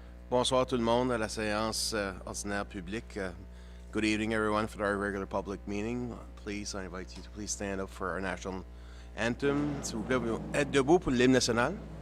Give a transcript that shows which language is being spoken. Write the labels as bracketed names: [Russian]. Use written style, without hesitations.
[French] Bonsoir tout le monde à la séance ordinaire publique. [English] Good evening, everyone, for our regular public meeting. Please, I invite you to please stand up for our national anthem. [French] S'il vous plaît, êtes debout pour l'hymne national.